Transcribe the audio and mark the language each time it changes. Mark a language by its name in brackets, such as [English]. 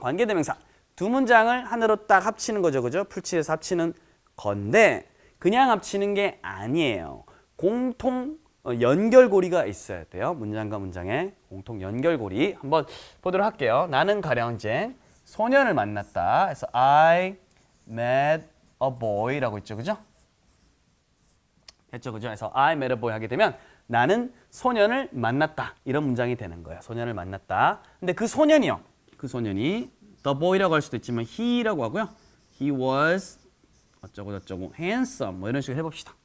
[Korean] 관계대명사 두 문장을 하나로 딱 합치는 거죠. 그죠? 풀칠해서 합치는 건데 그냥 합치는 게 아니에요. 공통 연결고리가 있어야 돼요. 문장과 문장에 공통 연결고리 한번 보도록 할게요. 나는 가령 이제 소년을 만났다. 그래서 [English] I met a boy [Korean] 라고 있죠. 그죠? 됐죠. 그죠? 그래서 [English] I met a boy [Korean] 하게 되면 나는 소년을 만났다. 이런 문장이 되는 거예요. 소년을 만났다. 근데 그 소년이요. 그 소년이 [English] the boy [Korean] 라고 할 수도 있지만 he라고 하고요. [English] He was [Korean] 어쩌고 저쩌고 handsome 뭐 이런 식으로 해봅시다.